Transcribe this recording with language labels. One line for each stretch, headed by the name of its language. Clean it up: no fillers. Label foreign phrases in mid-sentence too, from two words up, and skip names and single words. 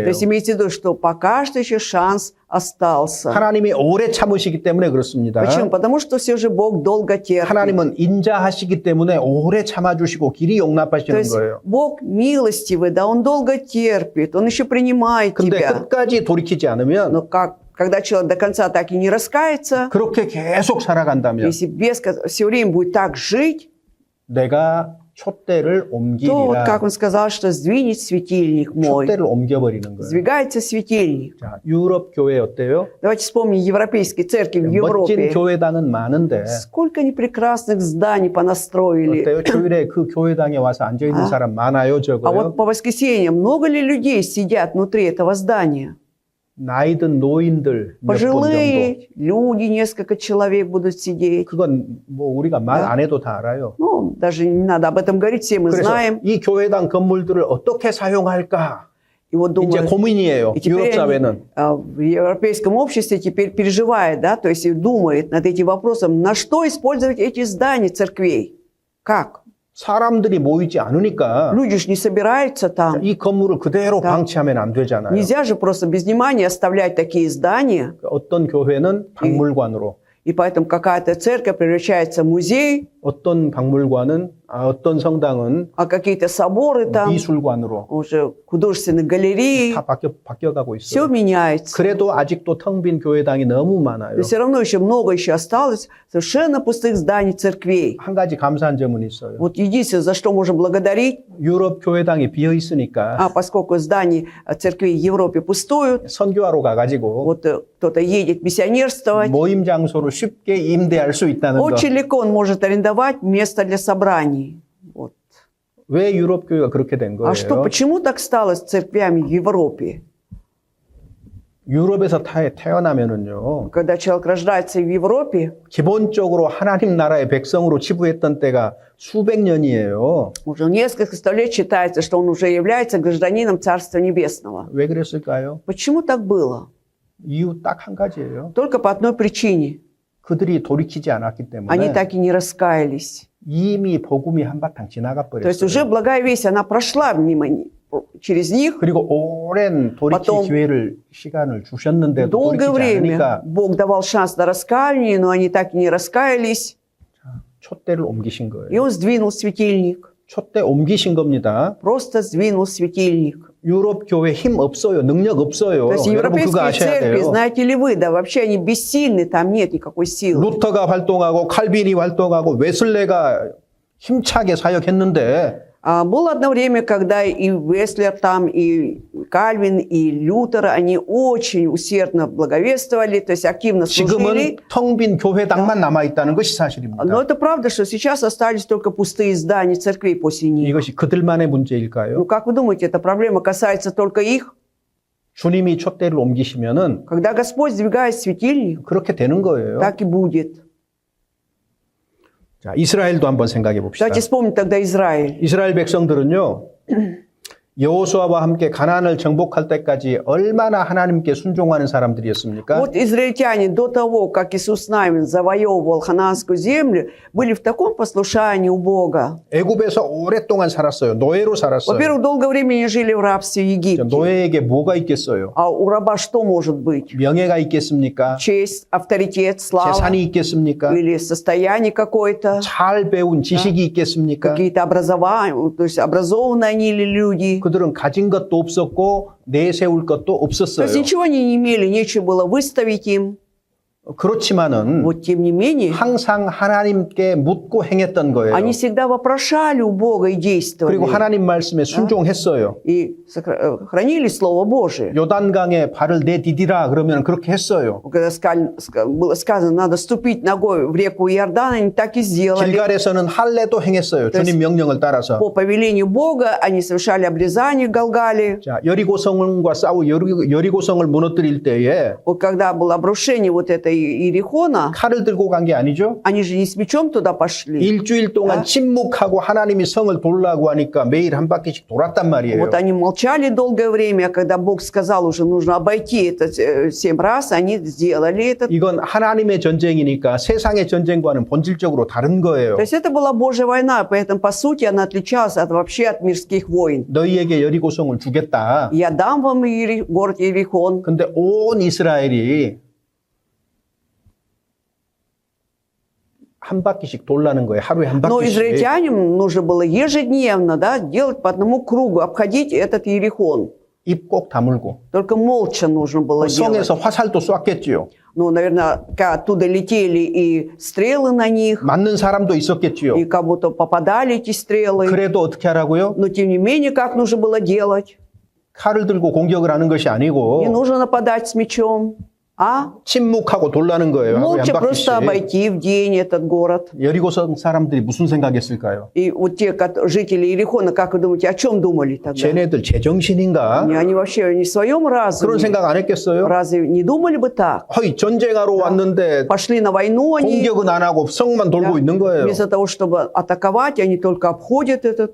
Russian: То есть имейте в виду, что пока что еще шанс остался.
Korean: 하나님이 오래 참으시기 때문에 그렇습니다.
Russian: Почему? Потому что все же Бог долго терпит.
Korean: 하나님은 인자하시기 때문에 오래 참아주시고 길이
Russian: То
Korean: 용납하시는
Russian: есть
Korean: 거예요.
Russian: Бог милостивый, да, Он долго терпит, Он еще принимает
Korean: 근데
Russian: тебя.
Korean: 끝까지 돌이키지 않으면
Russian: Но как, когда человек до конца так и не раскается,
Korean: 그렇게 계속 살아간다면
Russian: если все время будет так жить,
Korean: 내가 촛대를
Russian: то вот
Korean: 옮기리라.
Russian: как он сказал, что сдвинет светильник мой.
Korean: 촛대를 옮겨버리는 거예요.
Russian: Сдвигается светильник.
Korean: 자, 유럽 교회 어때요?
Russian: Давайте вспомним европейские церкви в
Korean: 멋진
Russian: Европе.
Korean: 교회당은 많은데
Russian: Сколько они прекрасных зданий понастроили.
Korean: 어때요? 주일에 그 교회당에 와서 앉아 있는 사람 많아요,
Russian: А
Korean: 적어요?
Russian: вот по воскресеньям много ли людей сидят внутри этого здания?
Korean: 나이 든 노인들 몇 분 정도.
Russian: Пожилые люди, несколько человек будут сидеть.
Korean: 그건 뭐 우리가 말 안 해도 다 알아요.
Russian: Ну, даже не надо об этом говорить, все мы
Korean: 그래서
Russian: знаем.
Korean: 이 교회당 건물들을 어떻게 사용할까?
Russian: И вот
Korean: 이제
Russian: думают,
Korean: 고민이에요.
Russian: и теперь
Korean: 유럽
Russian: они,
Korean: 사회는.
Russian: в европейском обществе теперь переживает, да, то есть и думает над этим вопросом, на что использовать эти здания церквей? Как?
Korean: 사람들이 모이지 않으니까
Russian: Люди же не собираются там.
Korean: 이 건물을 그대로
Russian: Да.
Korean: 방치하면 안 되잖아요.
Russian: Нельзя же просто без внимания оставлять такие здания.
Korean: 어떤 교회는 박물관으로,
Russian: И поэтому какая-то церковь превращается в музей,
Korean: 어떤 박물관은, 어떤 성당은
Russian: а какие-то соборы там,
Korean: 미술관으로
Russian: уже художественные галереи.
Korean: 다 바뀌어가고
Russian: Все
Korean: 있어요.
Russian: меняется.
Korean: 그래도 아직도 텅 빈 교회당이 너무 많아요.
Russian: Но все равно еще много еще осталось совершенно пустых зданий церквей.
Korean: 한 가지 감사한 점은 있어요.
Russian: Вот единственное, за что можем благодарить,
Korean: 유럽 교회당이 비어 있으니까
Russian: поскольку здания церквей в Европе пустуют,
Korean: 선교하러 가가지고
Russian: вот кто-то едет миссионерствовать,
Korean: 모임 장소를 쉽게 임대할 수 있다는 거.
Russian: очень легко он может арендовать место для собраний. Вот.
Korean: 왜 유럽 교회가 그렇게 된
Russian: А что,
Korean: 거예요?
Russian: почему так стало с церквями в Европе?
Korean: 유럽에서 태어나면은요,
Russian: Когда человек рождается в Европе,
Korean: 기본적으로 하나님 나라의 백성으로 치부했던 때가 수백 년이에요.
Russian: уже несколько сто лет считается, что он уже является гражданином Царства Небесного.
Korean: 왜 그랬을까요?
Russian: Почему так было?
Korean: 이유 딱 한 가지예요.
Russian: Только по одной причине.
Korean: 그들이 돌이키지 않았기
Russian: Они
Korean: 때문에
Russian: так и не раскаялись.
Korean: 이미 복음이 한바탕 지나가
Russian: То есть уже
Korean: 버렸어요.
Russian: благая весть, она прошла через них.
Korean: 그리고 오랜 돌이킬
Russian: потом
Korean: 시간을 주셨는데도
Russian: Долгое
Korean: 돌이키지
Russian: время
Korean: 않으니까
Russian: Бог давал шанс на раскаяние, но они так и не раскаялись.
Korean: 촛대를 옮기신
Russian: И
Korean: 거예요.
Russian: он сдвинул светильник.
Korean: 촛대 옮기신 겁니다.
Russian: Просто сдвинул светильник.
Korean: 유럽 교회 힘 없어요. 능력 없어요.
Russian: То есть
Korean: 여러분 그거
Russian: европейские
Korean: 아셔야
Russian: церкви,
Korean: 돼요.
Russian: знаете ли вы, да вообще они бессильны, там нет никакой силы.
Korean: 루터가 활동하고 칼빈이 활동하고 웨슬레가 힘차게 사역했는데
Russian: Было одно время, когда и Веслер там, и Кальвин, и Лютер, они очень усердно благовествовали, то есть активно служили.
Korean: 지금은 텅 빈 교회당만 남아있다는 것이 사실입니다.
Russian: Но это правда, что сейчас остались только пустые здания церквей после них.
Korean: 이것이 그들만의 문제일까요?
Russian: Ну, как вы думаете, эта проблема касается только их?
Korean: 주님이 촛대를 옮기시면은
Russian: Когда Господь сдвигает светильник,
Korean: 그렇게 되는 거예요.
Russian: так и будет.
Korean: 자, 이스라엘도 한번 생각해 봅시다.
Russian: Давайте вспомним тогда Израиль.
Korean: 이스라엘 백성들은요, 여호수아와 함께 가나안을 정복할 때까지 얼마나 하나님께 순종하는 사람들이었습니까?
Russian: Вот израильтяне до того, как Иисус Навин завоевывал ханаанскую землю, были в таком послушании у Бога.
Korean: 애굽에서 오랫동안 살았어요. 노예로 살았어요.
Russian: Во-первых, долгое время они жили в рабстве в Египте.
Korean: 노예에게 뭐가 있겠어요?
Russian: А у раба что может быть?
Korean: 명예가 있겠습니까?
Russian: Честь, авторитет, слава
Korean: 재산이 있겠습니까?
Russian: или состояние какое-то,
Korean: 잘 배운 지식이 있겠습니까?
Russian: какие-то образования, то есть образованные они или люди.
Korean: 그들은 가진 것도 없었고 내세울 것도
Russian: То
Korean: 없었어요.
Russian: есть ничего они не имели, нечего было выставить им.
Korean: 그렇지만은
Russian: Вот тем не менее,
Korean: 항상 하나님께 묻고 행했던 거예요.
Russian: они всегда вопрошали у Бога и действовали.
Korean: 그리고 하나님 말씀에 순종했어요.
Russian: И хранили Слово Божие.
Korean: 요단강에 발을 내디디라 그러면 그렇게 했어요.
Russian: Когда было сказано, надо ступить ногой в реку Иордан, они так и сделали.
Korean: 길갈에서는 할례도 행했어요. 주님 명령을 따라서.
Russian: По повелению Бога они совершали обрезание в Галгале.
Korean: 자, 여리고성과 싸우 여리고성을 무너뜨릴 때에
Russian: Вот когда было обрушение вот этой Иерихона,
Korean: 칼을 들고 간 게 아니죠.
Russian: они же не с мечом туда пошли.
Korean: 일주일 동안 침묵하고 하나님이 성을 돌라고 하니까 매일 한 바퀴씩 돌았단 말이에요.
Russian: Вот они молчали долгое время, а когда Бог сказал уже нужно обойти это 7 раз, они сделали это.
Korean: 이건 하나님의 전쟁이니까 세상의 전쟁과는 본질적으로 다른 거예요.
Russian: То есть это была Божья война, поэтому по сути она отличалась вообще от мирских войн.
Korean: 너희에게 여리고성을 주겠다.
Russian: Я дам вам город Иерихон.
Korean: 근데 온 이스라엘이 한 바퀴씩 돌라는 거예요. 하루에 한
Russian: Но
Korean: 바퀴씩.
Russian: израильтянам нужно было ежедневно, да, делать по одному кругу, обходить этот Иерихон.
Korean: 입 꼭 다물고.
Russian: Только молча нужно было делать.
Korean: 성에서 화살도 쐈겠지요.
Russian: Ну, наверное, оттуда летели и стрелы на них,
Korean: 맞는 사람도 있었겠지요.
Russian: и как будто попадали эти стрелы.
Korean: 그래도 어떻게 하라고요?
Russian: Но тем не менее, как нужно было делать?
Korean: 칼을 들고 공격을 하는 것이
Russian: Не
Korean: 아니고
Russian: нужно нападать с мечом, а
Korean: 침묵하고 돌라는 거예요. 하루에
Russian: молча
Korean: 한
Russian: просто
Korean: 바퀴씩.
Russian: обойти в день этот город.
Korean: 여리고성 사람들이 무슨 생각했을까요?
Russian: И вот те жители Иерихона, как вы думаете, о чем думали тогда?
Korean: 쟤네들 제정신인가?
Russian: Они вообще не в своем
Korean: 그런
Russian: разуме.
Korean: 생각 안 했겠어요?
Russian: Разве не думали бы так?
Korean: 허이 전쟁하러 왔는데
Russian: Пошли на войну они,
Korean: 공격은 안 하고 성만 돌고 있는 거예요.
Russian: вместо того, чтобы атаковать, они только обходят этот